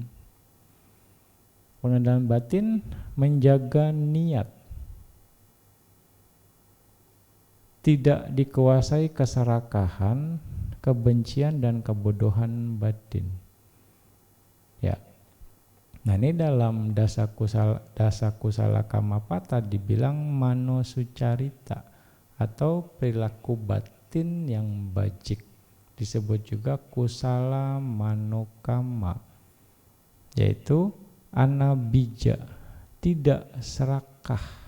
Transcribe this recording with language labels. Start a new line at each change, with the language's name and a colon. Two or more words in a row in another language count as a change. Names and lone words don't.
Indonesian: Pengendalian batin menjaga niat, tidak dikuasai keserakahan, kebencian dan kebodohan batin. Ya. Nah, ini dalam
Pali: dasa kusala kamapata
Indonesian: dibilang
Pali: mano sucarita
Indonesian: atau perilaku batin yang bajik. Disebut juga
Pali: kusala manokama,
Indonesian: yaitu anabija, tidak serakah.